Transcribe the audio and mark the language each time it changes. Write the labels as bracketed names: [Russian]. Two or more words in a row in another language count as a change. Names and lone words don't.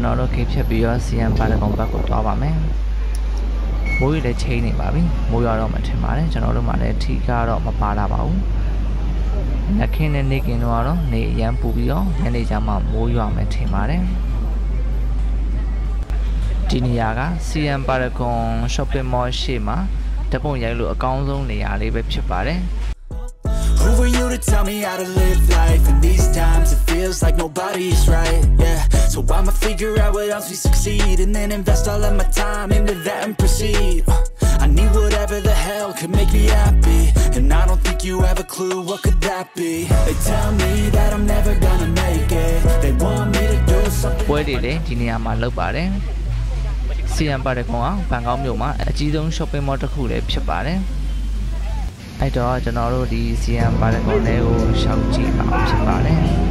[Burmese] တော်တို့ခေဖြတ်ပြီးတော့ Siam Paragon ဘက်ကိုသွားပါမယ်မိုးရီလည်းချိန်နေပါပြီမိုးရွာတော့မှထင်ပါတယ်ကျွန်တော်တို့မှလည်းထီကတော့မပါလာပါဘူးညခင်းနဲ့နေကင်းတော့နေအရန်ပူပြီးတော့ညနေကျမှမိုးရွာမှထင်ပါတယ်ဒီနေရာက Siam Paragon [English] shopping mall [Burmese] ရှေ့မှာတပုံရိုက်လို့အကောင်းဆုံးနေရာလေးပဲဖြစ်ပါတယ် [English] Who were you to tell me how to live life? In these times it feels like nobody's right, yeah. So I'ma figure out what else we succeed and then invest all of my time into that and proceed. I need whatever the hell could make me happy, and I don't think you have a clue what could that be. They tell me that I'm never gonna make it. They want me to do something. [Burmese] ပွဲတွေလည်းဒီနေရာမှာလုပ်ပါတယ် Siam Paragon ကဘန်ကောက်မြို့မှာအကြီးဆုံး [English] shopping mall [Burmese] တစ်ခုလည်းဖြစ်ပါတယ်အဲ့တော့ကျွန်တော်တို့ဒီ Siam Paragon လေးကိုရှောက်ကြည့်ပါဖြစ်ပါတယ်